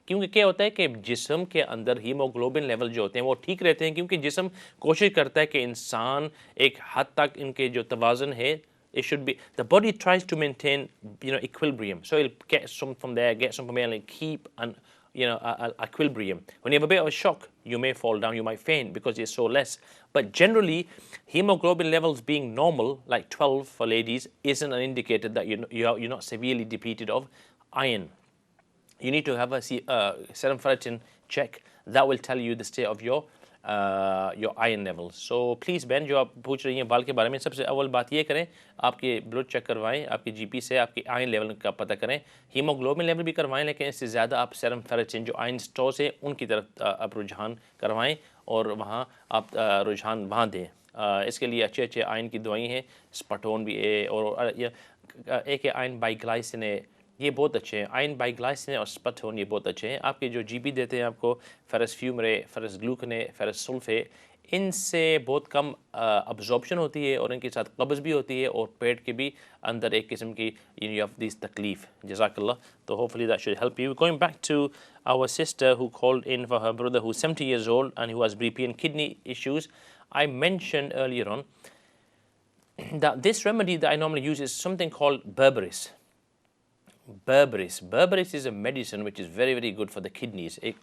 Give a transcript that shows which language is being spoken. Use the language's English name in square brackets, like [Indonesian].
[Hindi] क्योंकि क्या होता है कि जिस्म के अंदर हीमोग्लोबिन लेवल जो होते हैं वो ठीक रहते हैं, क्योंकि जिस्म कोशिश करता है कि इंसान एक हद तक इनके जो तवाज़ुन है, [English] it should be, the body tries to maintain equilibrium, so it'll get some from there, get some from there, and keep an equilibrium. When you have a bit of a shock, you may fall down, you might faint because it's so less. But generally, hemoglobin levels being normal, like 12 for ladies, isn't an indicator that you're not severely depleted of iron. You need to have a serum ferritin check, that will tell you the state of your iron levels. So please [Hindi] Ben, जो आप पूछ रही हैं बाल के बारे में, सबसे अव्वल बात ये करें, आपके ब्लड चेक करवाएं, आपके जीपी से आपके आयरन लेवल का पता करें, हीमोग्लोबिन लेवल भी करवाएं, लेकिन इससे ज़्यादा आप सेरम फेरेटिन जो आयरन स्टोर्स है उनकी तरफ आप रुझान करवाएं और वहाँ आप रुझान वहाँ दें। इसके लिए अच्छे अच्छे आयरन की दवाई हैं, स्पटोन भी है और एक आयरन बाइग्लाइसिन है, ये बहुत अच्छे हैं। आयरन बाइग्लाइसिन और स्पटोन ये बहुत अच्छे हैं। आपके जो जीपी देते हैं आपको फेरस फ्यूमरे, फेरस ग्लूकने, फेरस सल्फे, इनसे बहुत कम अब्जॉर्प्शन होती है और इनके साथ कब्ज़ भी होती है और पेट के भी अंदर एक किस्म की यू ऑफ दिस तकलीफ। जज़ाकल्लाह। [English] तो hopefully that should help you. Going back to our sister who called in for her brother who's 70 years old and who has BP and kidney issues, I mentioned earlier on that this remedy that I normally use is something called berberis. Berberis is a medicine which is very, very good for the kidneys.